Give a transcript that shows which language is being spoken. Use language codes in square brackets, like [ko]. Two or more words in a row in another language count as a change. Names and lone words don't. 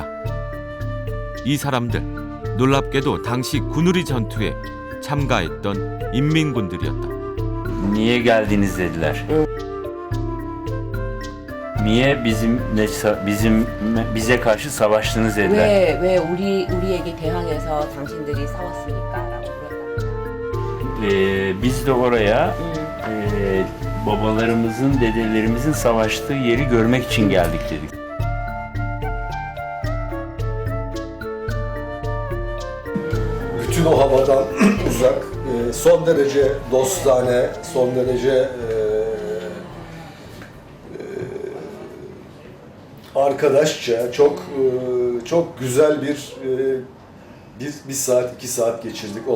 [ko] 이 사람들 놀랍게도 당시 구누리 전투에 참가했던 인민군들이었다. [tr] Niye geldiniz dediler. Niye bize karşı savaştınız dediler. [ko] 왜 우리에게 대항해서 당신들이 싸웠습니까라고 물었답니다. [tr] Biz de oraya babalarımızın, dedelerimizin savaştığı yeri görmek için geldik dedik. Bütün o havadan uzak, son derece dostane, son derece arkadaşça, çok güzel bir Biz 1 saat, 2 saat geçirdik.